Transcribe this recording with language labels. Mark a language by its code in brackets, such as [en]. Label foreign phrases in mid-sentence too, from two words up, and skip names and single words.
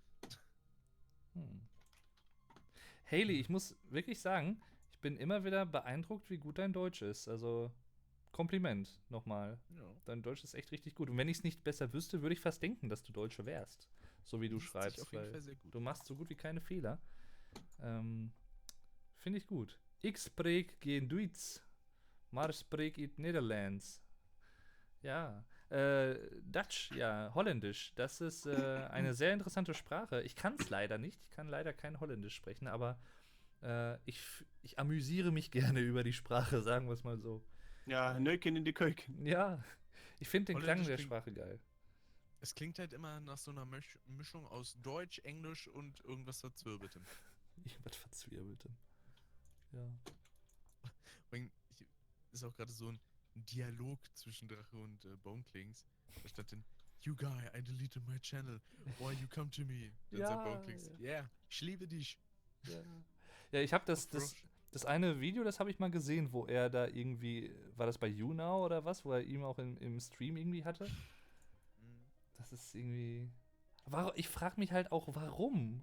[de] Haley, ich muss wirklich sagen, ich bin immer wieder beeindruckt, wie gut dein Deutsch ist. Also, Kompliment nochmal. Ja. Dein Deutsch ist echt richtig gut. Und wenn ich es nicht besser wüsste, würde ich fast denken, dass du Deutsche wärst. So wie du Liest sich schreibst. auf jeden Weil Fall sehr gut. du machst so gut wie keine Fehler. Finde ich gut. [nl] Ich spreek geen Duits, maar spreek it Nederlands. [de] Ja. Dutch, ja, Holländisch. Das ist eine sehr interessante Sprache. Ich kann es leider nicht. Ich kann leider kein Holländisch sprechen, aber ich amüsiere mich gerne über die Sprache, sagen wir es mal so. Ja, Nöken in die Köken. Ja, ich finde den Klang Holländisch der klingt- Sprache geil. Es klingt halt immer nach so einer Mischung aus Deutsch, Englisch und irgendwas Verzwirbeltem. Irgendwas Verzwirbeltem. Ja. Ist auch gerade so ein Dialog zwischen Drache und Bonekings. Da stand dann: [en] You guy, I deleted my channel. Why you come to me? [de] Dann Ja, sagt Bonekings: Yeah, ich liebe dich. Ja, ich habe das Frosch. eine Video, das habe ich mal gesehen, wo er da irgendwie, war das bei YouNow oder was, wo er ihm auch im Stream irgendwie hatte? Das ist irgendwie. Ich frage mich halt auch, warum?